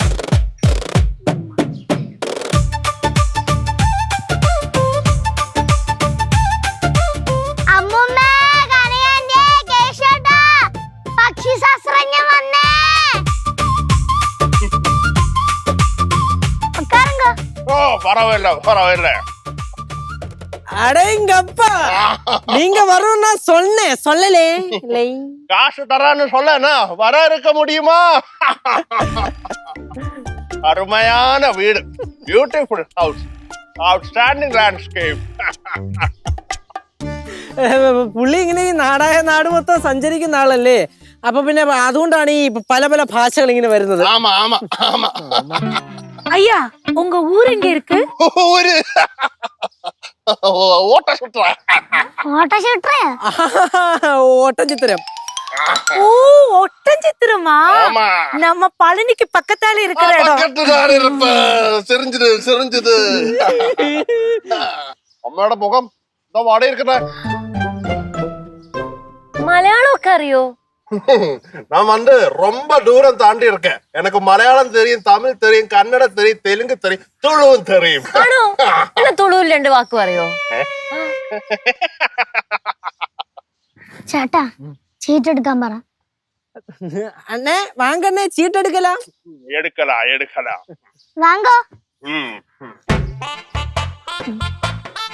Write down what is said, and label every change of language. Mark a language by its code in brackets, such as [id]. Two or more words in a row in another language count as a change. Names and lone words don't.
[ml] അമ്മൂമ്മ, കനകാന്റി, കേശേട്ടാ, പക്ഷിശാസ്ത്രജ്ഞൻ വന്നേ. [ta] ഉட்காருங்க. ஓ, பரவாயில்ல. அடேங்கப்பா, நீங்க வரும்னா சொன்னேன், சொல்லலே. காசு தரான்னு சொல்லனா வர இருக்க முடியுமா? அருமையான வீடு, [en] beautiful house, outstanding landscape. [ml] പുള്ളി ഇങ്ങനെ ഈ നാടായ നാട് മൊത്തം സഞ്ചരിക്കുന്ന ആളല്ലേ, അപ്പൊ പിന്നെ അതുകൊണ്ടാണ് ഈ പല പല ഭാഷകൾ ഇങ്ങനെ വരുന്നത്. [ta] ஆமா. ஐயா, உங்க ஊர் எங்க இருக்கு? ஊரு ஓட்டச்சுத்திரம். ஓட்டச்சித்திரம். ஓ, ஒட்டஞ்சித்திரமா? நம்ம பழனிக்கு பக்கத்தால இருக்கிற இடம். பக்கத்துதான் இருப்ப. செறிஞ்சது. [ml] അമ്മയുടെ മുഖം എന്താ വാട ഇരിക്കട്ടെ. മലയാളമൊക്കെ അറിയോ? [ta] நான் வந்து ரொம்ப தூரம் தாண்டி இருக்கேன். எனக்கு மலையாளம் தெரியும், தமிழ் தெரியும், கன்னடம் தெரியும், தெலுங்கு தெரியும், துளுவும் தெரியும். [ml] ആണോ? എന്നാ തുളുവിൽ 2 വാക്ക് പറയോ? ചേട്ടാ, ചീട്ടെടുക്കാൻ പറ. അണ്ണേ വാങ്ങണ്ണേ, ചീട്ടെടുക്കലാ. എടുക്കലാ. വാങ്ങോ.